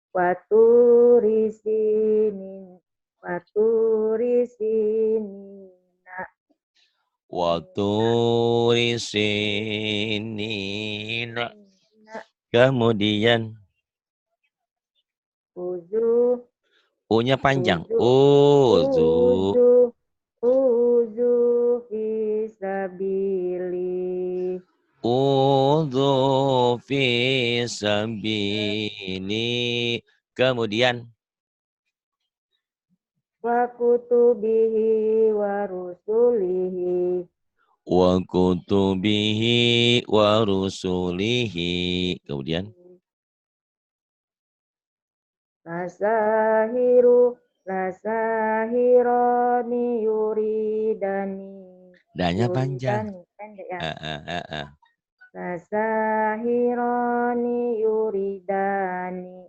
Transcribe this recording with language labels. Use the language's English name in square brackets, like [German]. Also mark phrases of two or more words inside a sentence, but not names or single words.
[Arabic] وطور سينين وطور سينين. Waturisinina. [Indonesian] Kemudian [Arabic] Uzu. [Indonesian] U-nya panjang. [Arabic] Uzu. Uzu. أوذوا في سبيلي. أوذوا في سبيلي. [Indonesian] Kemudian [Arabic] وكتبه ورسله. وكتبه ورسله. [Indonesian] Kemudian [Arabic] لساحران يريدان. [Indonesian] danya panjang. Yuridani, pendek ya. [Arabic] لساحران يريدان.